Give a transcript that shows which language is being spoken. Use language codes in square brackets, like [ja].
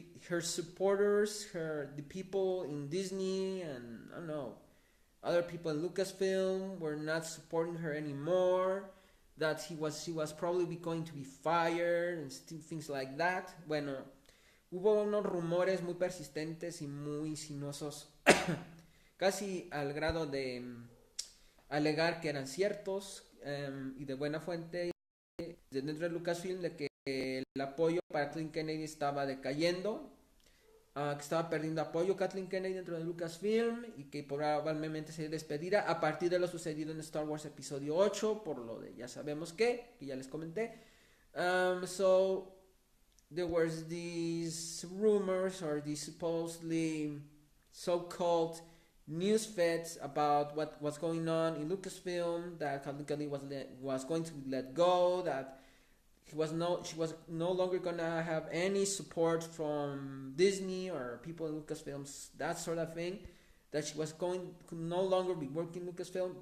[en] her supporters, the people in Disney and I don't know, other people in Lucasfilm were not supporting her anymore, that she was probably going to be fired and things like that. [es] Bueno, hubo unos rumores muy persistentes y muy insinuosos casi al grado de alegar que eran ciertos y de buena fuente dentro de Lucasfilm, de que el apoyo para Kathleen Kennedy estaba decayendo. que estaba perdiendo apoyo Kathleen Kennedy dentro de Lucasfilm y que probablemente sería despedida a partir de lo sucedido en Star Wars episodio 8, por lo de ya sabemos que ya les comenté. [en] So there was these rumors or these supposedly so-called news feeds about what was going on in Lucasfilm, that Kathleen Kennedy was going to let go, that she was no longer gonna have any support from Disney or people in Lucasfilms, that sort of thing, that she was going to no longer be working Lucasfilm.